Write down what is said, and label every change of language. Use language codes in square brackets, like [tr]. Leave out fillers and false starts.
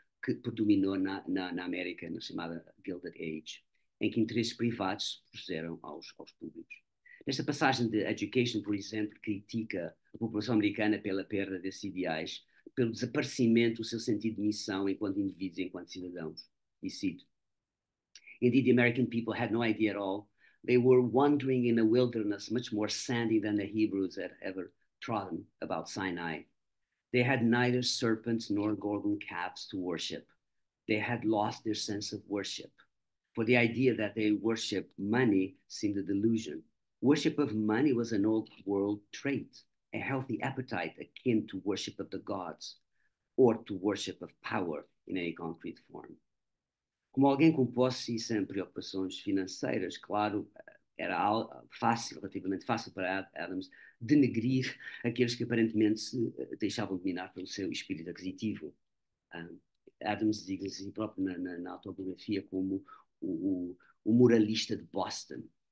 [pt] que predominou na América, na chamada Gilded Age, em que interesses privados se puseram aos públicos. Nesta passagem de Education, por exemplo, critica a população americana pela perda desses ideais, pelo desaparecimento do seu sentido de missão enquanto indivíduos e enquanto cidadãos. E cito: [en] Indeed, the American people had no idea at all. They were wandering in a wilderness much more sandy than the Hebrews had ever trodden about Sinai. They had neither serpents nor golden calves to worship. They had lost their sense of worship. For the idea that they worshiped money seemed a delusion. Worship of money was an old world trait, a healthy appetite akin to worship of the gods, or to worship of power in any concrete form. [pt] Como alguém com posse e sem preocupações financeiras, claro, era fácil, relativamente fácil para Adams, denegrir aqueles que aparentemente se deixavam dominar pelo seu espírito aquisitivo. Adams diz-se próprio na autobiografia como o moralista de Boston.